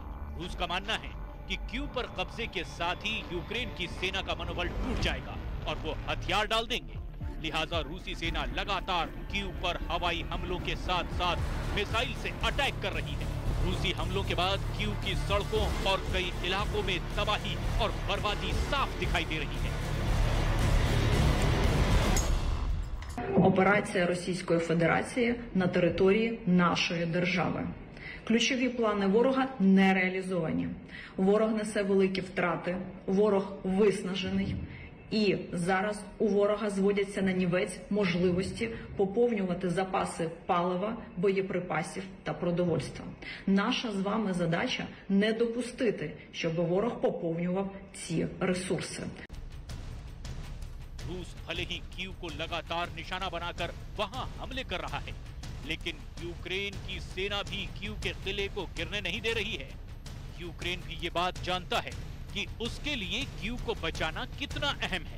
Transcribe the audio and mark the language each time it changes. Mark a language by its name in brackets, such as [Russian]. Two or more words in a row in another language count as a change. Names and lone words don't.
[Hindi] रूस का मानना है कि कीव पर कब्जे के साथ ही यूक्रेन की सेना का मनोबल टूट जाएगा और वो हथियार डाल देंगे। लिहाजा रूसी सेना लगातार कीव पर हवाई हमलों के साथ साथ मिसाइल से अटैक कर रही है। रूसी हमलों के बाद कीव की सड़कों और कई इलाकों में तबाही और बर्बादी साफ दिखाई दे रही है। [Ukrainian] Операція Російської Федерації на території нашої держави. Ключові плани ворога не реалізовані. Ворог несе великі втрати, ворог виснажений. І зараз у ворога зводяться на нівець можливості поповнювати запаси палива, боєприпасів та продовольства. Наша з вами задача не допустити, щоб ворог поповнював ці ресурси. [Hindi] रूस भले ही कीव को लगातार निशाना बनाकर वहां हमले कर रहा है, लेकिन यूक्रेन की सेना भी कीव के किले को गिरने नहीं दे रही है। यूक्रेन भी ये बात जानता है कि उसके लिए कीव को बचाना कितना अहम है।